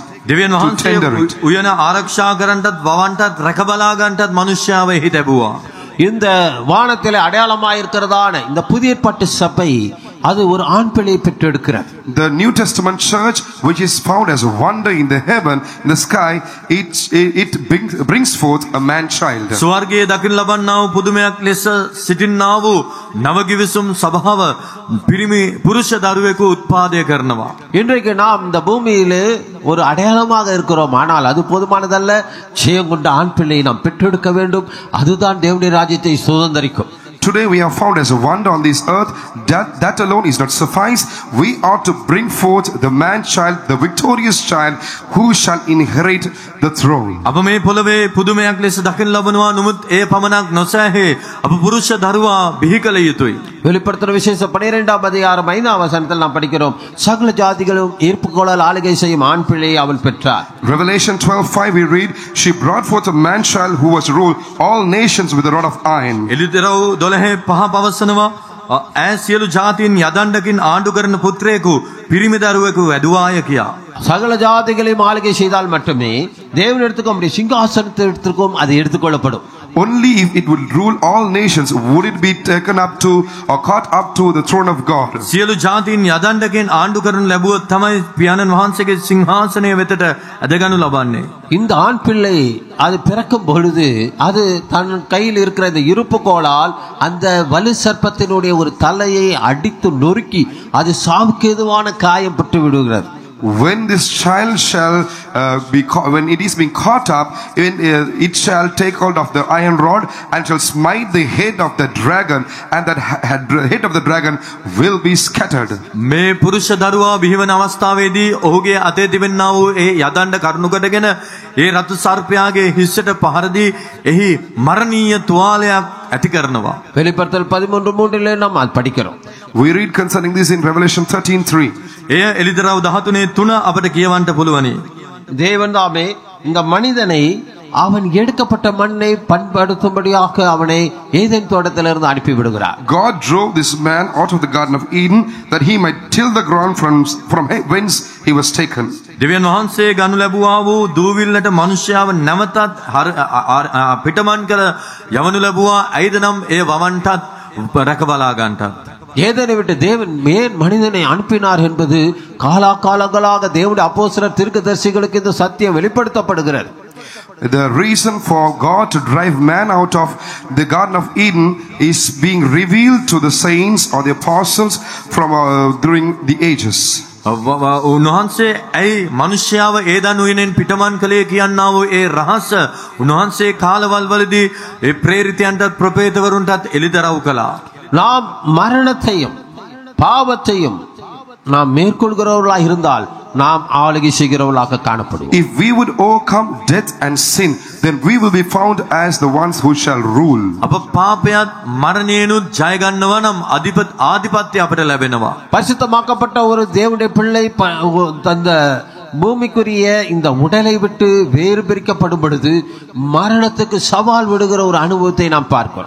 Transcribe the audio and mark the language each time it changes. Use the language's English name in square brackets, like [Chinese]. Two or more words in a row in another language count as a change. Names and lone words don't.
[Sinhala] දෙවියන් වහන්සේ උයන ආරක්ෂා කරන්නටත් වවන්ටත් රැකබලා ගන්නටත් මනුෂ්‍යව එහි තැබුවා. [Tamil] இந்த வானத்திலே அடையாளமாயிருக்கிறதான இந்த புதிய ஏற்பாட்டு சபை அது ஒரு ஆண் பிள்ளையை பெற்றெடுக்கிறது. [English] The New Testament church, which is found as a wonder in the heaven, in the sky, it brings forth a man child. [Sinhala] ස්වර්ගයේ දකින්න ලබන්නා වූ පුදුමයක් ලෙස සිටින්නා වූ නවගිවිසුම් සභාව පිරිමි පුරුෂ දරුවෙකු උත්පාදනය කරනවා. [Tamil] இன்றைக்கு நாம் இந்த பூமியிலே ஒரு அடையாளமாக இருக்கிறோம். ஆனால் அது போதுமானதல்ல. ஜெயம் கொண்ட ஆண் பிள்ளையை நாம் பெற்றெடுக்க வேண்டும். அதுதான் தேவனுடைய ராஜ்யத்தை சுதந்தரிக்கும். [English] Today we are found as a wonder on this earth. That alone is not suffice. We ought to bring forth the man child, the victorious child, who shall inherit the throne. [Sinhala] අප මේ පොළවේ පුදුමයක් ලෙස දකින්න ලබනවා. නමුත් ඒ පමණක් නොසෑහේ අප පුරුෂ දරුවා බිහි කළ යුතුයි. [Tamil] வெளிப்படுத்தின விசேஷம் 12ஆம் அதிகாரம் 5ஆம் வசனத்தில் நாம் படிக்கிறோம், சகல ஜாதிகளும் ஈர்ப்புகோளால் ஆளுகை செய்யும் ஆண் பிள்ளையை அவள் பெற்றார். [English] Revelation 12:5 we read, she brought forth a man child who was to rule all nations with a rod of iron. [Sinhala] එලිදරව් 12:5 පවසනවා ඈ සියලු ජාතීන් යදණ්ඩකින් ආණ්ඩු කරන පුත්‍රයෙකු පිරිමි දරුවෙකු වැදුවාය කියා. [Tamil] சகல ஜாதிகளையும் ஆளுகை செய்தால் மட்டுமே தேவனிடத்துக்கும் நம்முடைய சிங்காசனத்திற்கும் அது எடுத்துக்கொள்ளப்படும். [English] Only if it would rule all nations would it be taken up to or caught up to the throne of God. [Sinhala] සියලු ජාතීන් යදණ්ඩකින් ආණ්ඩු කරනු ලැබුවොත් තමයි පියාණන් වහන්සේගේ සිංහාසනය වෙතට ඇදගනු ලබන්නේ. [Tamil] இந்த ஆண் பிள்ளை அது பிறக்கும் பொழுது அது தன் கையில் இருக்கிற இந்த இருப்புக்கோளால் அந்த வலு சர்ப்பத்தினுடைய ஒரு தலையை அடித்து நொறுக்கி அது சாவுக்கு எதுவான காயம் பட்டு விடுகிறது. [English] When this child shall when it is being caught up, it shall take hold of the iron rod and shall smite the head of the dragon, and that head of the dragon will be scattered. [Sinhala] මේ පුරුෂ දරුවා බිහිවන අවස්ථාවේදී ඔහුගේ අතේ තිබෙනා වූ ඒ යදණ්ඩ කරුණු කොටගෙන ඒ රතු සර්පයාගේ හිස්සට පහර දී එහි මරණීය තුවාලයක් ඇති කරනවා. [Tamil] வெளிப்படுத்தல் 13:3 நாம் அது படிக்கிறோம். [English] We read concerning this in Revelation 13:3. [Sinhala] එය එලිදරව් 13:3 අපට කියවන්න පුළුවනි. [Tamil] தேவன் தாமே இந்த மனிதனை அவன் எடுக்கப்பட்ட மண்ணை பண்படுத்தும்படியாக அவனை ஏதேன் தோட்டத்திலிருந்து அனுப்பி விடுகிறார். [English] God drove this man out of the Garden of Eden that he might till the ground from whence he was taken. [Sinhala] දෙවියන් වහන්සේ ගනු ලැබුවා වූ දූවිල්ලට මිනිසයාව නැවතත් පිටමන් කර යවනු ලැබුවා. ඇයිද නම් ඒ වවන්ටත් රැකබලා ගන්නටත්. [Tamil] ஏதேனை விட்டு தேவன் மேன் மனிதனை அனுப்பினார் என்பது காலாகாலங்களாக தேவனுடைய அப்போஸ்தலர் தீர்க்கதரிசிகளுக்கு இந்த சத்தியம் வெளிப்படுத்தப்படுகிறது. [English] The reason for God to drive man out of the Garden of Eden is being revealed to the saints or the apostles from during the ages. [Sinhala] උන්වහන්සේ ඇයි මිනිසයාව ඒදන් උයනෙන් පිටමන් කළේ කියන්නා වූ ඒ රහස උන්වහන්සේ කාලවල් වලදී ඒ ප්‍රේරිතයන්ටත් ප්‍රොපේතවරුන්ටත් එළිදරව් කළා. [Tamil] நாம் மரணத்தையும் பாவத்தையும் நாம் மேற்கொள்கிறவர்களாக இருந்தால் நாம் ஆளுகை செய்கிறவர்களாக காணப்படுவோம். [English] If we would overcome death and sin, then we will be found as the ones who shall rule. [Sinhala] අප පාපයත් මරණයනුත් ජය ගන්නවා නම් ආධිපත්‍ය අපට ලැබෙනවා. [Tamil] பரிசுத்தமாக்கப்பட்ட ஒரு தேவனுடைய பிள்ளை அந்த பூமிக்குரிய இந்த உடலை விட்டு வேறு பிரிக்கப்படும் பொழுது மரணத்துக்கு சவால் விடுகிற ஒரு அனுபவத்தை நாம் பார்க்கிறோம்.